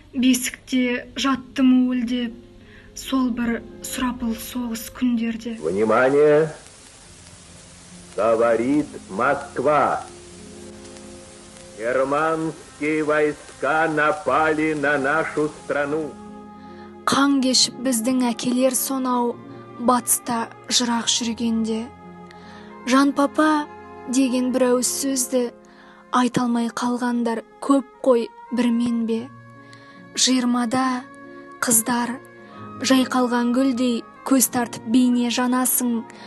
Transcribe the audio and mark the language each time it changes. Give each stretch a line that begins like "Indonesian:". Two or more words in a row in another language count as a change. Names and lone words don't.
Kazakh: Бесікте жаттым уілдеп, сол бір сұрапыл соғыс күндерде.
Russian: Внимание! Говорит Москва. Германские войска напали на нашу страну.
Kazakh: Қан кешіп біздің әкелер сонау, батыста жырақ жүргенде. «Жан папа» деген бір ауыз сөзді айта алмай қалғандар көп қой, бір мен бе? Жиырмада қыздар, жайқалған гүлдей көз тартып бейне жанасың.